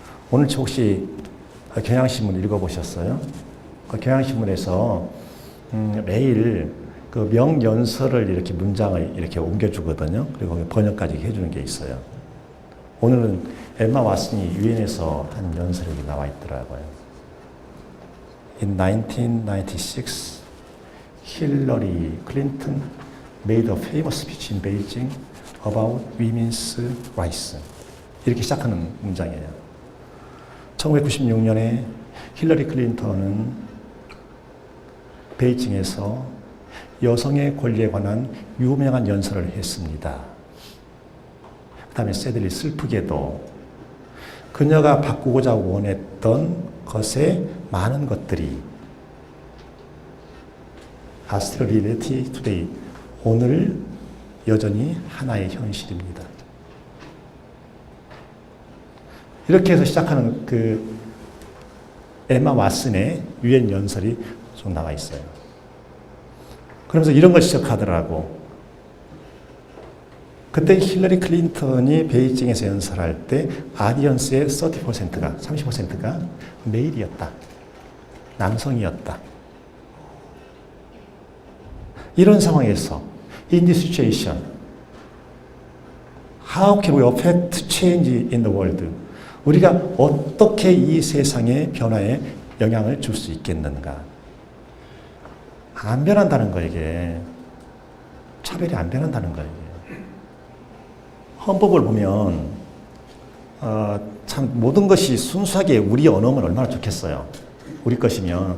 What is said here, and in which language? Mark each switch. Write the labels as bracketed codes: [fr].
[ko] 오늘 혹시 경향신문 읽어보셨어요? 그 경향신문에서 매일 그 명연설을 이렇게 문장을 이렇게 옮겨주거든요. 그리고 번역까지 해주는 게 있어요. 오늘은 엠마 왓슨이 유엔에서 한 연설이 나와 있더라고요. [en] In 1996, Hillary Clinton made a famous speech in Beijing about women's rights. [ko] 이렇게 시작하는 문장이에요. 1996년에 힐러리 클린턴은 베이징에서 여성의 권리에 관한 유명한 연설을 했습니다. 그 다음에 새들이 슬프게도 그녀가 바꾸고자 원했던 것의 많은 것들이 [en] are still reality today. [ko] 오늘 여전히 하나의 현실입니다. 이렇게 해서 시작하는 그 에마 왓슨의 유엔 연설이 좀 나와 있어요. 그러면서 이런 걸 시작하더라고. 그때 힐러리 클린턴이 베이징에서 연설할 때 아디언스의 30%가 메일이었다. 남성이었다. 이런 상황에서 [en] in this situation, how can we affect change in the world? [ko] 우리가 어떻게 이 세상의 변화에 영향을 줄 수 있겠는가? 안 변한다는 거예요, 이게. 차별이 안 변한다는 거예요. 헌법을 보면 참 모든 것이 순수하게 우리 언어면 얼마나 좋겠어요. 우리 것이면.